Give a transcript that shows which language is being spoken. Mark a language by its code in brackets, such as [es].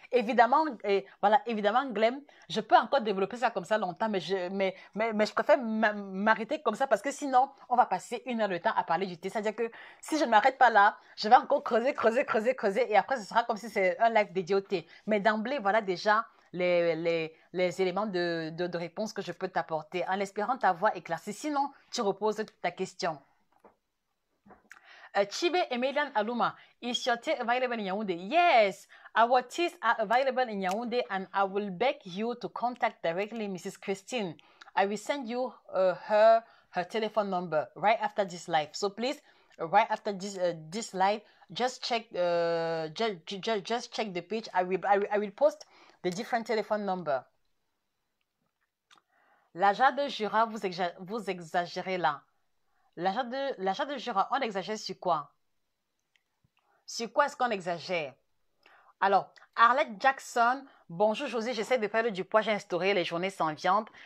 [fr] Évidemment, évidemment, Glenn, je peux encore développer ça comme ça longtemps, mais je préfère m'arrêter comme ça parce que sinon, on va passer 1 heure de temps à parler du thé. C'est-à-dire que si je ne m'arrête pas là, je vais encore creuser et après, ce sera comme si c'est un live dédié au thé. Mais d'emblée, voilà déjà les éléments de réponse que je peux t'apporter en espérant t'avoir éclairci. Sinon, tu reposes ta question. [en] Chibe Emelian Aluma, is your tea available in Yaoundé? Yes, our teas are available in Yaoundé, and I will beg you to contact directly Mrs. Christine. I will send you her telephone number right after this live. So please, right after this live, just check just check the page. I will post the different telephone number. [fr] L'achat de Jura, vous exagérez là. L'achat de Jura, on exagère sur quoi? Sur quoi est-ce qu'on exagère? Alors, Arlette Jackson, bonjour José, j'essaie de perdre du poids, j'ai instauré les journées sans viande.